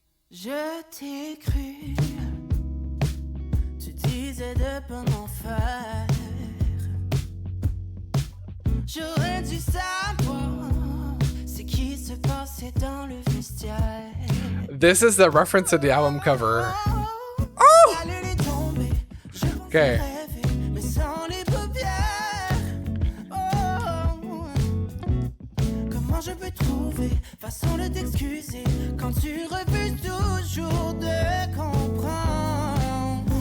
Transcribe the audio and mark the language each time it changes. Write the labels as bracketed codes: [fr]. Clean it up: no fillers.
[fr] Je t'ai cru, tu disais de pas m'en faire. J'aurais dû savoir ce qui se passait dans le vestiaire. [en] This is the reference to the album cover. Oh! [fr] La lune est tombée, je pensais [en] Okay. [fr] rêver, mais sans les paupières. Oh, comment je peux trouver façon de t'excuser quand tu refuses toujours de comprendre?